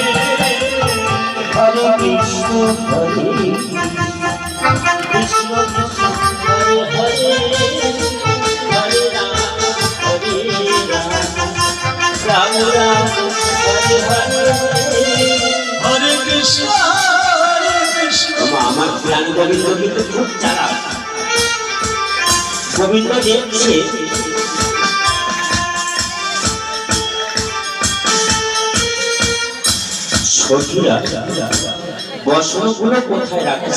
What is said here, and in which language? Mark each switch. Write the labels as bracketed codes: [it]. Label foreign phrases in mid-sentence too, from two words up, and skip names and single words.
[sa] হরে কৃষ্ণ কৃষ্ণ হরে হরে হরে রাম রাম রাম হরে হরে হরে কৃষ্ণ [bn] আমার প্রাণ গোবিন্দ কিন্তু খুব চালাক। গোবিন্দ দেখছে সখীরা বসনগুলো কোথায় রাখছে।